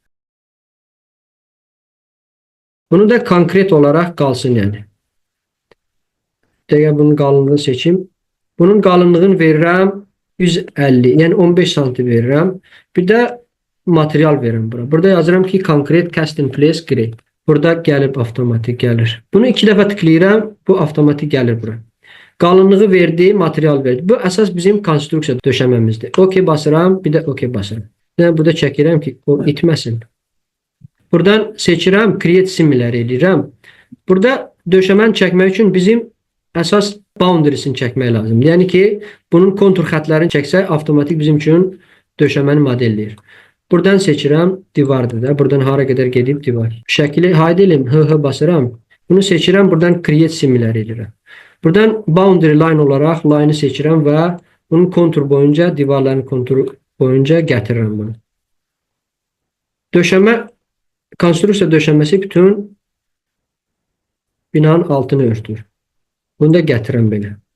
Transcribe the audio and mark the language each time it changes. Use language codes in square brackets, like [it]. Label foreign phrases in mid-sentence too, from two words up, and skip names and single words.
[az] Bunu da konkret olaraq qalsın yəni. Dəqiq bunun qalınlığını seçim. Bunun qalınlığını verirəm 150, yəni 15 santim verirəm. Bir də material verirəm bura. Burada yazıram ki, konkret [en] cast in place grey. [az] Burada gəlib avtomatik gəlir. Bunu 2 dəfə tıklayıram, bu avtomatik gəlir bura. Qalınlığı verdi, material verdi. Bu əsas bizim konstruksiya döşəməmizdir. OK basıram, bir də OK basıram. Yəni burada çəkirəm ki, o itməsin. Buradan seçirəm, [en] create similar [az] eləyirəm. Burada döşəməni çəkmək üçün bizim əsas boundariesini çəkmək lazımdır. Yəni ki, bunun kontur xətlərini çəksək, avtomatik bizim üçün döşəməni modelləyir. Buradan seçirəm, divardır da. Buradan hara qədər gedib divar. Şəkili haydi eləyim, HH basıram. Bunu seçirəm, buradan [en] create similar [az] eləyirəm. Buradan [en] boundary line [az] olaraq line'ı seçirəm və bunun kontur boyunca, divarların konturu boyunca gətirirəm bunu. Döşəmə, konstruksiya döşəməsi bütün binanın altını örtür. Bunu da gətirirəm belə.